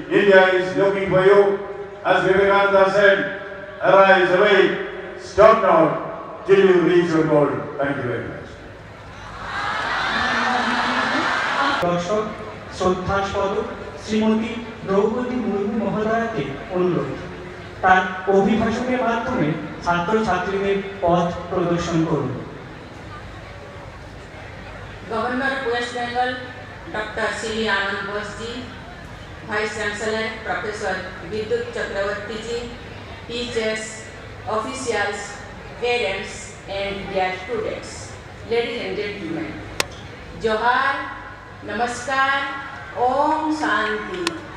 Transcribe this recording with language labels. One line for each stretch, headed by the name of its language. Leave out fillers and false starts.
English: India is looking for you. As Vivekananda said, arise, awake, stop not till you reach your goal. Thank you very much.
Bangla: দর্শক শ্রদ্ধাস্পদ শ্রীমতী দ্রৌপদী মুর্মু মহোদয়াকে অনুরোধ তার অভিভাষণের মাধ্যমে ছাত্রছাত্রীদের পথ প্রদর্শন করুন।
English: Governor of West Bengal, Dr. Sri Anand Bose, Vice Chancellor Professor Vidut Chakravarti ji, teachers, officials, parents and their students. Ladies and gentlemen, Johar, Namaskar, Om Shanti.